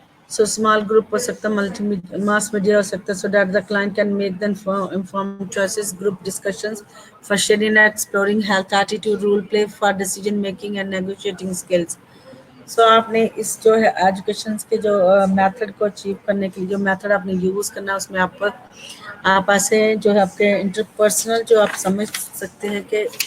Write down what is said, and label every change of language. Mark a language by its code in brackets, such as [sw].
[en] so small group [ur] ہو سکتا ہے multi mass media ہو سکتا ہے [en] so that the client can make the informed choices. Group discussions for sharing and exploring health attitude, role play for decision making and negotiating skills. [ur] سو آپ نے اس جو ہے education کے جو میتھڈ کو اچیو کرنے کے لیے جو میتھڈ آپ نے یوز کرنا ہے اس میں آپ ایسے جو ہے آپ کے انٹرپرسنل جو آپ سمجھ سکتے ہیں کہ